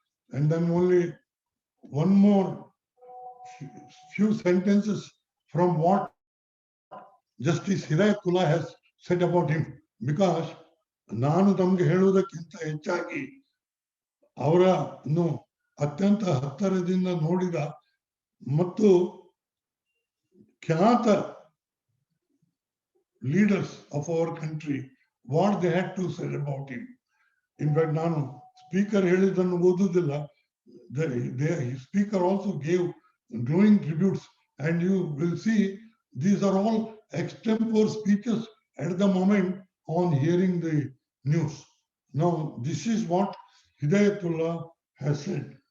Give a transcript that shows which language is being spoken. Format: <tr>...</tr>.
<en>And then only one more few sentences from what Justice Hidayatullah has said about him, because</en> <kn>ನಾನು ತಮಗೆ ಹೇಳುವುದಕ್ಕಿಂತ ಹೆಚ್ಚಾಗಿ ಅವರನ್ನು ಅತ್ಯಂತ ಹತ್ತಿರದಿಂದ ನೋಡಿದ ಮತ್ತು ಖ್ಯಾತ</kn> <en>leaders of our country, what they had to say about him. In fact,</en> <kn>ನಾನು ಸ್ಪೀಕರ್ ಹೇಳಿದ್ದನ್ನು ಓದುವುದಿಲ್ಲ.</kn> <en>The speaker also gave glowing tributes, and you will see these are all extempore speeches at the moment on hearing the news. Now, this is what Hidayatullah has said.</en>